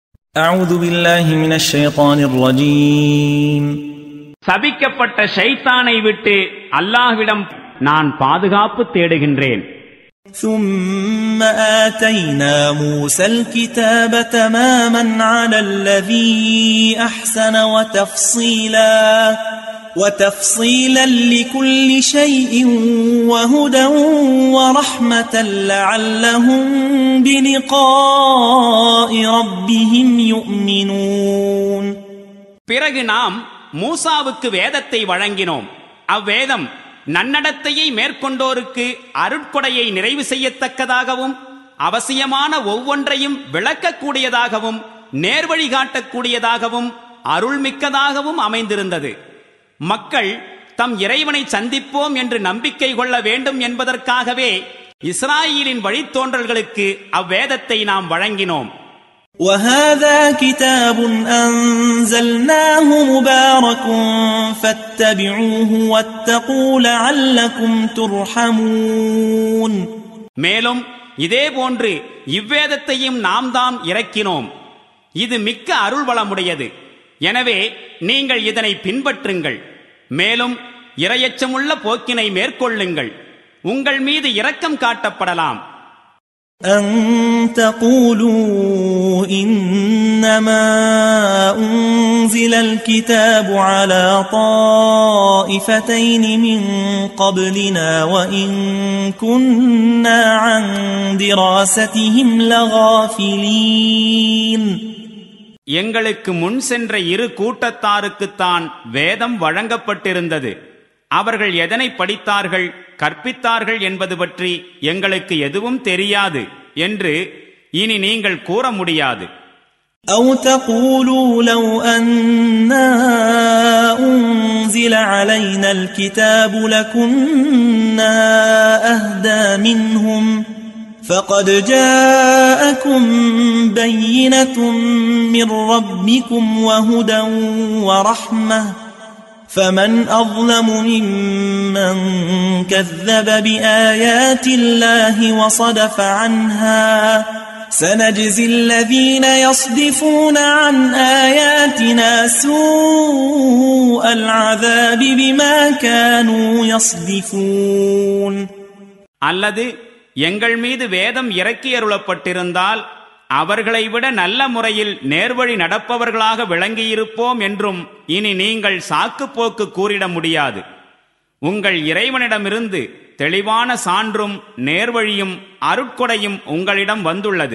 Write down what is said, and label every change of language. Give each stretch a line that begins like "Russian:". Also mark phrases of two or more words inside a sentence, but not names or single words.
Arabic: أعوذ بالله من الشيطان الرجيم
Tamil: சபிக்கப்பட்ட ஷைத்தானை விட்டு அல்லாஹ்விடம் நான் பாதுகாப்பு தேடுகின்றேன்.
Arabic: ثم آتينا موسى الكتاب تماما على الذي أحسن وتفصيلا لكل شيء وهدى ورحمة لعلهم بلقاء ربهم يؤمنون.
Tamil: பிறகு நாம் மூசாவுக்கு வேதத்தை வழங்கினோம். அவ்வேதம் நன்னடத்தையை மேற்கொண்டோருக்கு அருட்கொடையை நிறைவு செய்யத்தக்கதாகவும் அவசியமான ஒவ்வொன்றையும் விளக்கக்கூடியதாகவும் நேர்வழி காட்டக்கூடியதாகவும் அருள்மிக்கதாகவும் அமைந்திருந்தது. மக்கள் தம் இறைவனை சந்திப்போம் என்று நம்பிக்கை கொள்ள வேண்டும் என்பதற்காகவே இஸ்ராயீலின் வழித்தோன்றல்களுக்கு அவ்வேதத்தை நாம் வழங்கினோம்.
Arabic: وَهَذَا كِتَابٌ أَنزَلْنَاهُ مُبَارَكٌ فَاتَّبِعُوهُ وَاتَّقُوا لَعَلَّكُمْ تُرْحَمُونَ.
Tamil: மேலும் இதேபோன்று இவ்வேதத்தையும் நாம் தாம் இறக்கினோம். இது மிக்க அருள்வளமுடையது. எனவே நீங்கள் இதனை பின்பற்றுங்கள். மேலும் இறையச்சமுள்ள போக்கினை மேற்கொள்ளுங்கள். உங்கள் மீது இரக்கம் காட்டப்படலாம்.
Arabic: أن تقولوا إنما أنزل الكتاب على طائفتين من قبلنا وإن كنا عن دراستهم لغافلين.
Tamil: எங்களுக்கு முன் சென்ற இரு கூட்டத்தாருக்குத்தான் வேதம் வழங்கப்பட்டிருந்தது. அவர்கள் எதனை படித்தார்கள் கற்பித்தார்கள் என்பது பற்றி எங்களுக்கு எதுவும் தெரியாது என்று இனி நீங்கள் கூற முடியாது.
Arabic: أو تقولوا لو أنا أنزل علينا الكتاب لكنا أهدى منهم فقد جاءكم بينة من ربكم وهدى ورحمة فمن أظلم ممن كذب بآيات الله وصدف عنها سنجزي الذين يصدفون عن آياتنا سوء العذاب بما كانوا يصدفون.
Tamil: அல்லது எங்கள் மீது வேதம் இறக்கியருளப்பட்டிருந்தால் அவர்களை விட நல்ல முறையில் நேர்வழி நடப்பவர்களாக விளங்கியிருப்போம் என்றும் இனி நீங்கள் சாக்குப்போக்கு கூறிட முடியாது. உங்கள் இறைவனிடமிருந்து தெளிவான சான்றும் நேர்வழியும் அருட்கொடையும் உங்களிடம் வந்துள்ளது.